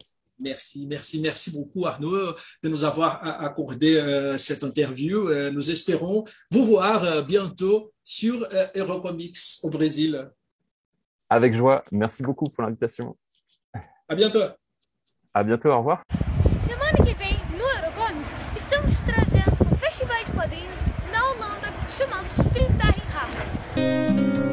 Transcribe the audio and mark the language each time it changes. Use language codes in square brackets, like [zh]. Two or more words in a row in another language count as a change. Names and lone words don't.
[fr] Merci beaucoup Arnaud de nous avoir accordé cette interview. Nous espérons vous voir bientôt sur Eurocomics au Brésil. Avec joie. Merci beaucoup pour l'invitation. À bientôt. À bientôt, au revoir. [pt] Semana que vem, no Eurocomics, estamos trazendo um festival de quadrinhos na Holanda chamado Stream Harry.